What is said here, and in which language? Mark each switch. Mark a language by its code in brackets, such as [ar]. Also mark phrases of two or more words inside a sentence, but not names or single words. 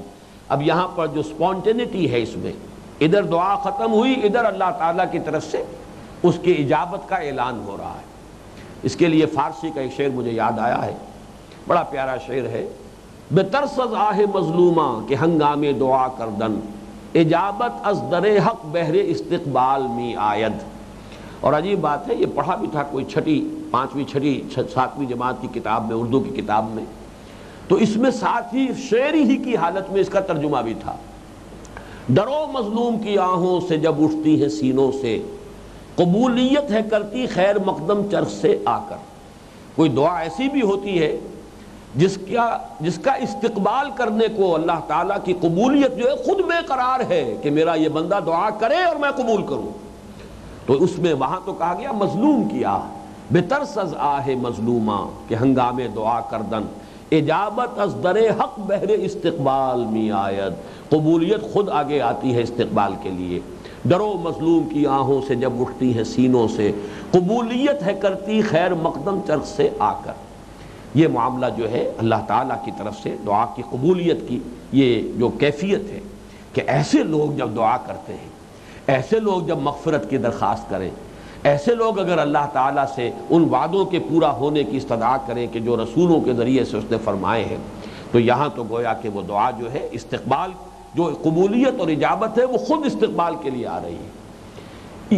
[ur] اب یہاں پر جو سپونٹینٹی ہے، اس میں ادھر دعا ختم ہوئی، ادھر اللہ تعالیٰ کی طرف سے اس کی اجابت کا اعلان ہو رہا ہے۔ اس کے لیے فارسی کا ایک شعر مجھے یاد آیا ہے، بڑا پیارا شعر ہے۔ [fa] بترسز آہ مظلوماں کہ ہنگام دعا کردن، اجابت از در حق بہر استقبال می آید۔ [ur] اور عجیب بات ہے، یہ پڑھا بھی تھا کوئی 5ویں 6ویں 7ویں جماعت کی کتاب میں، اردو کی کتاب میں، تو اس میں ساتھ ہی شعری ہی کی حالت میں اس کا ترجمہ بھی تھا۔ ڈرو مظلوم کی آہوں سے جب اٹھتی ہیں سینوں سے، قبولیت ہے کرتی خیر مقدم چرخ سے آ کر۔ کوئی دعا ایسی بھی ہوتی ہے جس کا استقبال کرنے کو اللہ تعالیٰ کی قبولیت جو ہے خود بے قرار ہے کہ میرا یہ بندہ دعا کرے اور میں قبول کروں۔ تو اس میں وہاں تو کہا گیا مظلوم کی آہ، [fa] بترس از آہ مظلوماں کہ ہنگام دعا کردن، اجابت از در حق بہر استقبال می آید۔ [ur] قبولیت خود آگے آتی ہے استقبال کے لیے۔ ڈرو مظلوم کی آہوں سے جب اٹھتی ہے سینوں سے، قبولیت ہے کرتی خیر مقدم چرخ سے آ کر۔ یہ معاملہ جو ہے اللہ تعالیٰ کی طرف سے دعا کی قبولیت کی یہ جو کیفیت ہے کہ ایسے لوگ جب دعا کرتے ہیں، ایسے لوگ جب مغفرت کی درخواست کریں، ایسے لوگ اگر اللہ تعالیٰ سے ان وعدوں کے پورا ہونے کی استدعا کریں کہ جو رسولوں کے ذریعے سے اس نے فرمائے ہیں، تو یہاں تو گویا کہ وہ دعا جو ہے استقبال، جو قبولیت اور اجابت ہے وہ خود استقبال کے لیے آ رہی ہے۔